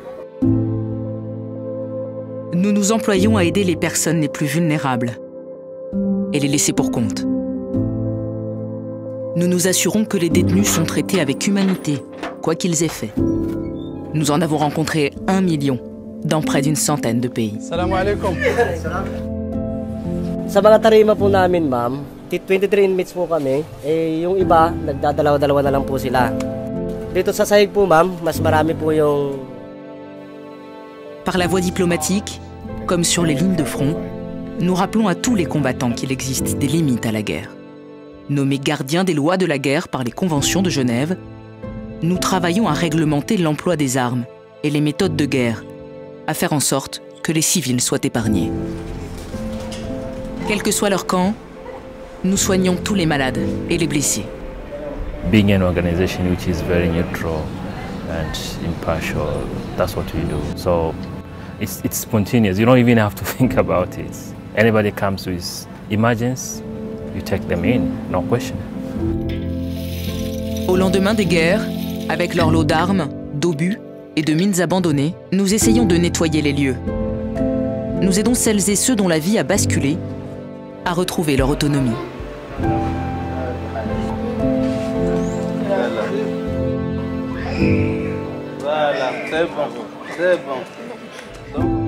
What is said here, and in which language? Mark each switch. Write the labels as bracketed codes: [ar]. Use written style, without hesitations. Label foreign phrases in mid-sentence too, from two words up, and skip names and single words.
[fr] Nous nous employons à aider les personnes les plus vulnérables et les laisser pour compte. Nous nous assurons que les détenus sont traités avec humanité, quoi qu'ils aient fait. Nous en avons rencontré 1 million dans près d'une centaine de pays. [ar] السلام عليكم. [tl] Sa mga tarima po namin, ma'am, 23 inmates po kami, yung iba, nagdadalawa-dalawa na lang po sila. Dito sa sahig po, ma'am, mas marami po yung... [fr] Par la voie diplomatique, comme sur les lignes de front, nous rappelons à tous les combattants qu'il existe des limites à la guerre. Nommés gardiens des lois de la guerre par les conventions de Genève, nous travaillons à réglementer l'emploi des armes et les méthodes de guerre, à faire en sorte que les civils soient épargnés. Quel que soit leur camp, nous soignons tous les malades et les blessés. [en] Being an organization which is very neutral and impartial, that's what we do. So it's spontaneous. You don't even have to think about it. Anybody comes with emergency, you take them in, no question. [fr] Au lendemain des guerres, avec leur lot d'armes, d'obus et de mines abandonnées, nous essayons de nettoyer les lieux. Nous aidons celles et ceux dont la vie a basculé à retrouver leur autonomie. Voilà, c'est bon, c'est bon.